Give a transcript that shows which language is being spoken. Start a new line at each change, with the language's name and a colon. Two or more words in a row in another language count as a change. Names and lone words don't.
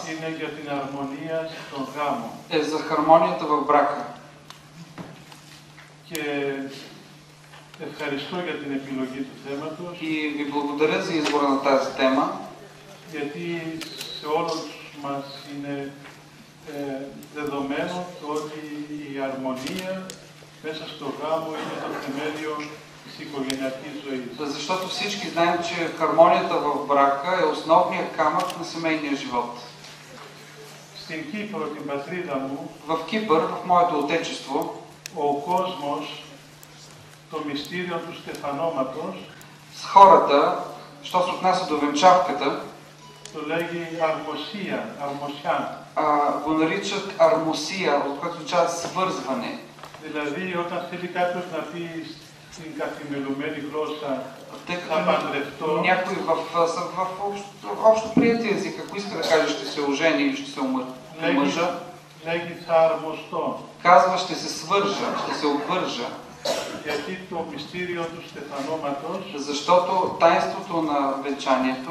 Greek: Είναι για την αρμονία στον γάμο.
Bulgarian: е за хармонията в брака.
Greek: Και ευχαριστώ για την επιλογή του θέματος.
Bulgarian: И ви благодаря за избора на тази тема.
Greek: Γιατί σε όλους μας είναι δεδομένο ότι η αρμονία μέσα στο γάμο είναι το θεμέλιο της οικογενειακής ζωής.
Bulgarian: Защото всички знаем, че хармонията в брака е основният камък на семейния живот.
Greek: Στην Κύπρο, την πατρίδα μου,
Bulgarian: в Кипър, в моето отечество,
Greek: ο κόσμος, το μυστήριο του στεφανώματος,
Bulgarian: с хората, що се отнася до венчавката,
Greek: το λέγει αρμοσία, αρμοσιάν.
Bulgarian: Го наричат армосия, от което означава свързване.
Greek: Δηλαδή, όταν θέλει κάποιος να πει στην καθημερινή γλώσσα, θα παντρευτώ,
Bulgarian: някой в общо приятия език, ако иска да каже ще се ожени или ще се омъжа,
Greek: λέγει θα αρμοστώ.
Bulgarian: Казва ще се свържа, ще се обвържа.
Greek: Γιατί το μυστήριο του στεφανώματος,
Bulgarian: защото таинството на венчанието,